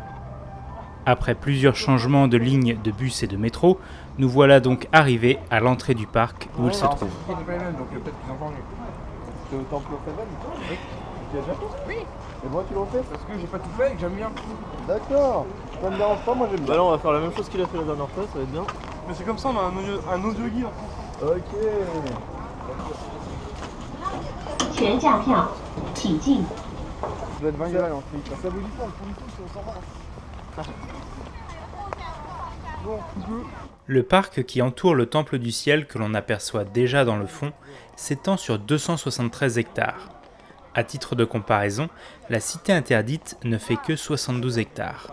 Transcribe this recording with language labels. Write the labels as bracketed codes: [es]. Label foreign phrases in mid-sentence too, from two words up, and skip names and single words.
[fr] Après plusieurs changements de lignes de bus et de métro, nous voilà donc arrivés à l'entrée du parc où il se trouve. C'est au Temple Seven ? Oui. Tu as déjà fait ? Oui. Et moi tu l'as fait ? Parce que j'ai pas tout fait et que j'aime bien. D'accord. Ça me dérange pas, moi j'aime bien. Bah là on va faire la même chose qu'il a fait la dernière fois, ça va être bien. Mais c'est comme ça, on a un audio guide en France. Ok. [zh] 全价票，请进。 [fr] Ça doit être 20 balles en fric. Ça vous dit pas, pour le coup, c'est au 120. Bon, tu peux. Le parc qui entoure le Temple du Ciel que l'on aperçoit déjà dans le fond s'étend sur 273 hectares. À titre de comparaison, la cité interdite ne fait que 72 hectares.